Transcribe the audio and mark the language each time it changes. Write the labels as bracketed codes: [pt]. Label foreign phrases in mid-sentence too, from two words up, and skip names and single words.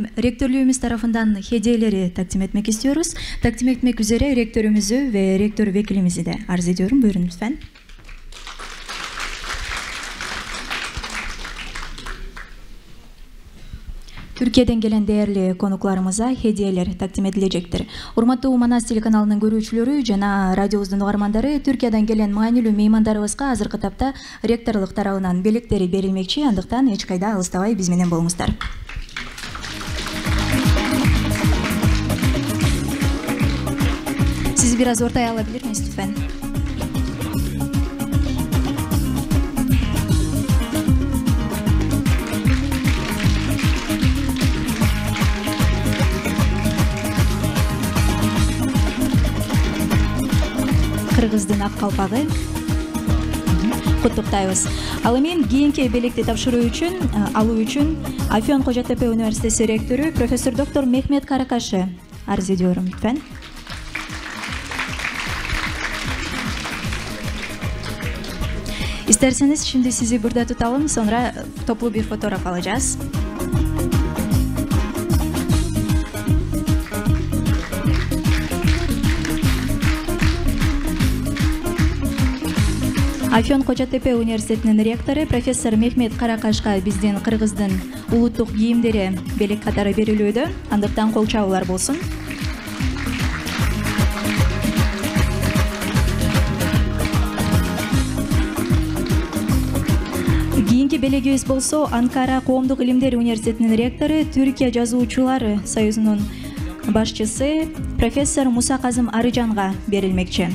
[tr] Rektörlüğümüz tarafından hediyeleri takdim etmek istiyoruz. Takdim etmek üzere rektörümüzü ve rektör vekilimizi de arz ediyorum. Buyurun lütfen. Türkiye'den gelen değerli konuklarımıza hediyeler takdim edilecektir. [ky] Урматтуу Манас телеканалынын көрүүчүлөрү жана радиобуздун угармандары, [tr] Türkiye'den gelen [ky] маанилүү меймандарыбызга азыркы тапта ректорлук тарабынан белектери берилмекчи, андыктан эч кайда алыстабай биз менен болуңуздар. [tr] Sizi biraz ortaya alabilir miyiz lütfen? [ky] Кыргыздын ак калпагы. Куттуктайбыз. Ал эми кийинки белекти алуу үчүн Afyon Kocatepe Üniversitesi rektörü Profesör Doktor Mehmet Karakaş'ı [tr] arz ediyorum lütfen. İsterseniz şimdi sizi burada tutalım, sonra toplu bir fotoğraf alacağız. [ky] Afyon Kocatepe Üniversitesi'nin rektörü Profesör Mehmet Karakaş'ka bizden Kırgızdın улуттук кийимдери белек катары берилүүдө, андыктан кол чабуулар болсун. Кийинки белегибиз болсо Анкара Коомдук илимдер университетинин ректору, Türkiye Жазуучулар Союзунун başçısı Profesör Musa Kazım Arıcan'a verilmekçi.